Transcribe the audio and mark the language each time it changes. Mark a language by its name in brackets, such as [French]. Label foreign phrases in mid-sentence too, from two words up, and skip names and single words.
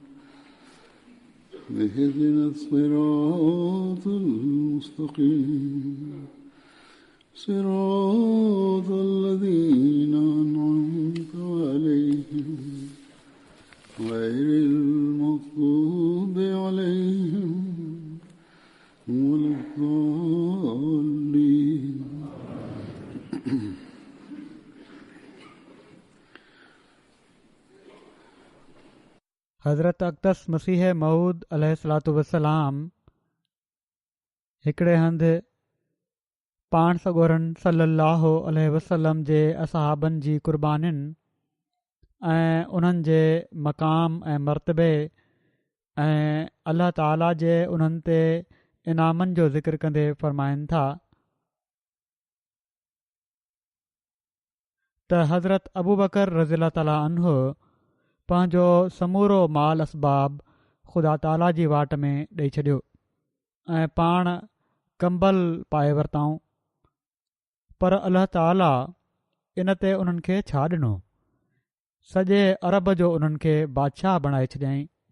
[Arabic] اهدنا الصراط المستقيم صراط الذين أنعمت عليهم غير المغضوب عليهم ولا الضالين. [Sindhi] हज़रत अक़दस मसीह मऊद [Arabic] عليه الصلاة والسلام [Sindhi] हिकिड़े हंधि पाण सॻोरनि [Arabic] صلى الله عليه وسلم [Sindhi] जे असहाबनि जी क़ुर्बानियुनि ऐं उन्हनि जे मक़ाम ऐं मर्तबे ऐं अल्लाह ताला जे उन्हनि ते इनामनि जो ज़िक्र कंदे फ़रमाइनि था त हज़रत अबू बकर [Arabic] رضي الله تعالى عنه [Sindhi] पंहिंजो समूरो माल असबाब ख़ुदा ताला जी वाट में ॾेई छॾियो ऐं पाण कंबल पाए वरिताऊं, पर अल्लाह ताला इन ते उन्हनि खे छा ॾिनो, सॼे अरब जो उन्हनि खे बादशाह बणाए छॾियईं